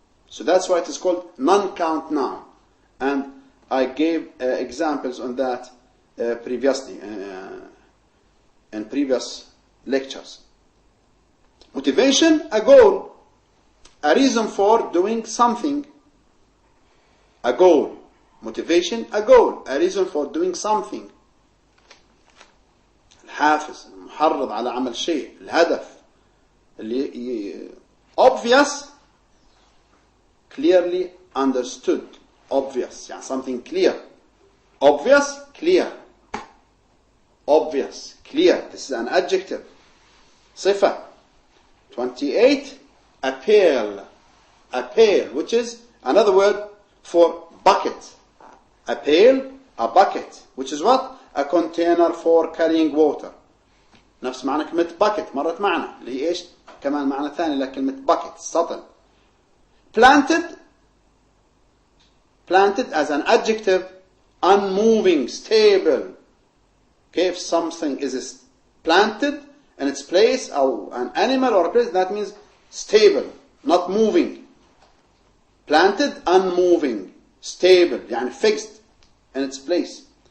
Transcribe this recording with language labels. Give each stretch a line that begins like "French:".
English: So that's why it is called non-count noun. And I gave examples on that previously in previous lectures. Motivation, a goal, a reason for doing something. A goal. Motivation, a goal, a reason for doing something.
Arabic: الحافز، المحرض على عمل شيء، الهدف اللي
English: obvious, clearly understood. Obvious, يعني something clear. Obvious, clear. Obvious, clear. This is an adjective. صفة. 28. A pail. A pail, which is another word for bucket. A pail, a bucket, which is what? A container for carrying water.
Arabic: نفس معنى كلمة bucket مرت معنا اللي هي إيش؟ كمان معنى ثاني لكلمة bucket سطل.
English: Planted as an adjective, unmoving, stable. Okay, if something is planted in its place, or an animal or a place, that means stable, not moving. Planted, unmoving, stable, يعني fixed in its place.